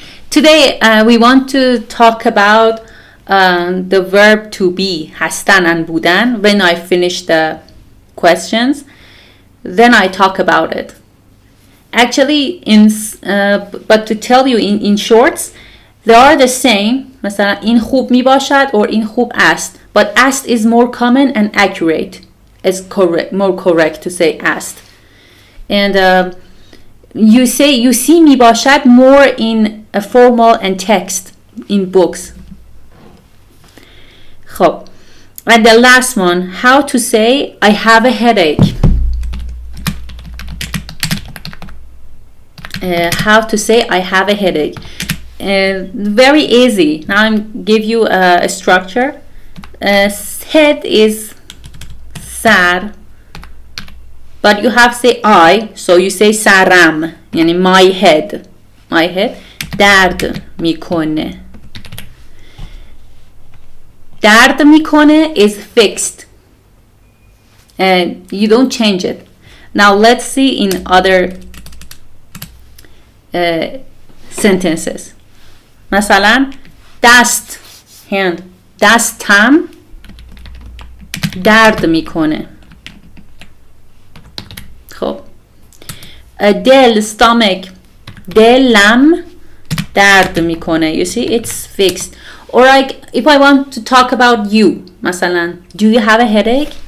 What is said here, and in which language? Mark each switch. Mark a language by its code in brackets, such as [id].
[en] Today we want to talk about the verb to be, hastan and budan. When I finish the questions, then I talk about it. Actually, but to tell you in shorts, they are the same. [fa] مثلا این خوب می باشد or این خوب است. [en] But است is more common and accurate. It's more correct to say است. And you see می باشد more in a formal and text in books. [fa] خب. [en] And the last one, how to say I have a headache. How to say I have a headache. Very easy. Now I'm give you a structure. Head is sar, but you have to say I, so you say saram, yani my head. [fa] درد میکنه. درد میکنه [en] is fixed, and you don't change it. Now let's see in other sentences. [fa] مثلا دست, hand, دستم درد میکنه. خب [en] دل stomach [fa] دلم درد میکنه. [en] You see, it's fixed. Or like if I want to talk about you, مثلا do you have a headache?